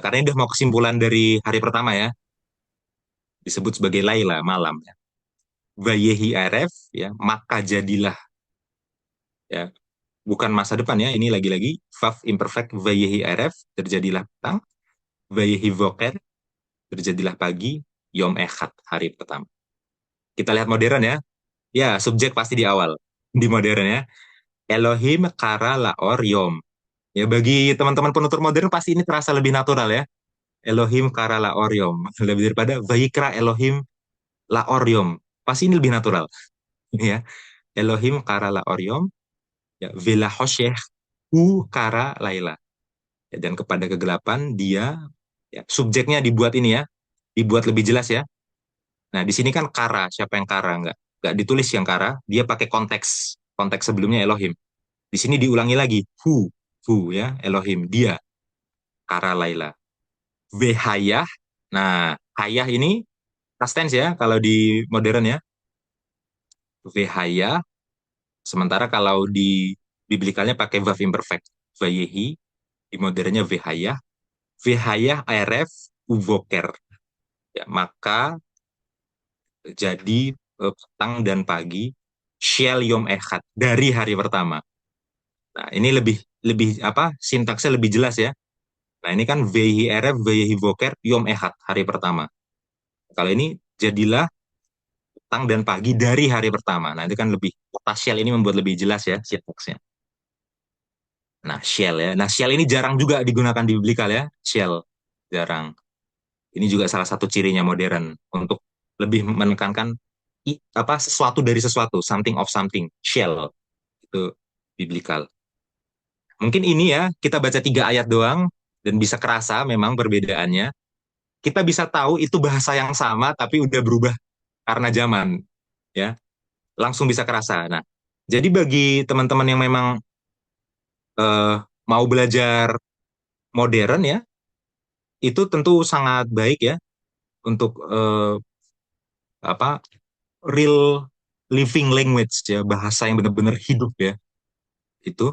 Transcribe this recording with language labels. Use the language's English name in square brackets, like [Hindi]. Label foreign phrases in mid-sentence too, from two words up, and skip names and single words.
[Indonesian] Karena ini udah mau kesimpulan dari hari pertama ya. Disebut sebagai Laila, malam ya. [Hebrew] Vayehi aref [Indonesian] ya, maka jadilah ya. Bukan masa depan ya, ini lagi-lagi Vav imperfect [Hebrew] Vayehi aref, [Indonesian] terjadilah petang. [Hebrew] Vayehi voker, [Indonesian] terjadilah pagi. [Hebrew] Yom echad, [Indonesian] hari pertama. Kita lihat modern ya. Ya, subjek pasti di awal. Di modern ya. [Hebrew] Elohim kara laor yom. [Indonesian] Ya, bagi teman-teman penutur modern pasti ini terasa lebih natural ya. [Hebrew] Elohim kara laor yom. [Indonesian] Lebih daripada [Hebrew] Vayikra Elohim laor yom. [Indonesian] Pasti ini lebih natural. [Hebrew] Ya. Elohim kara laor yom. Ya, vela hoshech hu kara laila. [Indonesian] Ya, dan kepada kegelapan dia, ya, subjeknya dibuat ini ya. Dibuat lebih jelas ya. Nah, di sini kan kara. Siapa yang kara? Nggak ditulis yang kara. Dia pakai konteks. Konteks sebelumnya Elohim. Di sini diulangi lagi. Hu ya, Elohim, dia. [Hebrew] Kara Laila. Vehayah. [Indonesian] Nah, hayah ini [English] past tense [Indonesian] ya, kalau di modern ya. Vehayah. Sementara kalau di biblikalnya pakai [English] verb imperfect. [Indonesian] Vayehi. Di modernnya [Hebrew] vehayah aref uvoker. [Indonesian] Ya, maka jadi petang dan pagi [Hebrew] shel yom echad [Indonesian] dari hari pertama. Nah, ini lebih lebih apa? Sintaksnya lebih jelas ya. Nah, ini kan [Hebrew] vehi aref vehi voker yom echad [Indonesian] hari pertama. Kalau ini jadilah petang dan pagi dari hari pertama. Nah, itu kan lebih kata shel ini membuat lebih jelas ya sintaksnya. Nah, shell ya. Nah, shell ini jarang juga digunakan di biblikal ya. Shell jarang. Ini juga salah satu cirinya modern untuk lebih menekankan apa sesuatu dari sesuatu, [English] something of something. [Indonesian] Shell itu biblikal. Mungkin ini ya, kita baca 3 ayat doang dan bisa kerasa memang perbedaannya. Kita bisa tahu itu bahasa yang sama tapi udah berubah karena zaman ya. Langsung bisa kerasa. Nah, jadi bagi teman-teman yang memang eh, mau belajar modern ya, itu tentu sangat baik ya untuk apa [English] real living language [Indonesian] ya, bahasa yang benar-benar hidup ya itu.